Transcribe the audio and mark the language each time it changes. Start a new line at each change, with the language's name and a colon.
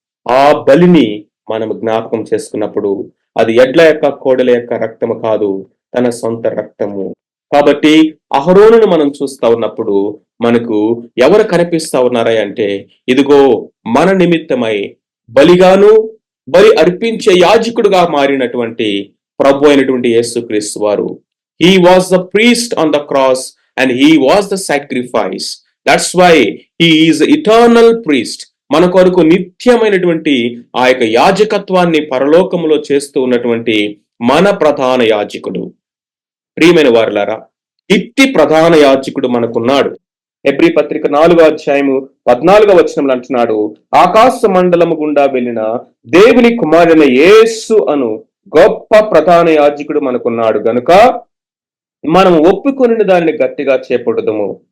Telugu: ఆ బలిని మనం జ్ఞాపకం చేసుకున్నప్పుడు అది ఎడ్ల యొక్క కోడల యొక్క రక్తము కాదు, తన సొంత రక్తము. కాబట్టి అహరోనును మనం చూస్తా ఉన్నప్పుడు మనకు ఎవరు కనిపిస్తా ఉన్నారా అంటే, ఇదిగో మన నిమిత్తమై బలిగాను బలి అర్పించే యాజకుడుగా మారినటువంటి ప్రభు అయినటువంటి యేసుక్రీస్తు వారు.
English: He was the priest on the cross and he was the sacrifice. That's why he is eternal priest.
Telugu: మన కొరకు నిత్యమైనటువంటి ఆ యొక్క యాజకత్వాన్ని పరలోకములో చేస్తూ ఉన్నటువంటి మన ప్రధాన యాజకుడు. ప్రియమైన వారులారా, ఇట్టి ప్రధాన యాజకుడు మనకున్నాడు. హెబ్రీ పత్రిక 4:14 అంటున్నాడు, ఆకాశ మండలము గుండా వెళ్ళిన దేవుని కుమారుని యేసు అను గొప్ప ప్రధాన యాజకుడు మనకున్నాడు గనుక మనం ఒప్పుకొనిన దానిని గట్టిగా చేపడుదుము.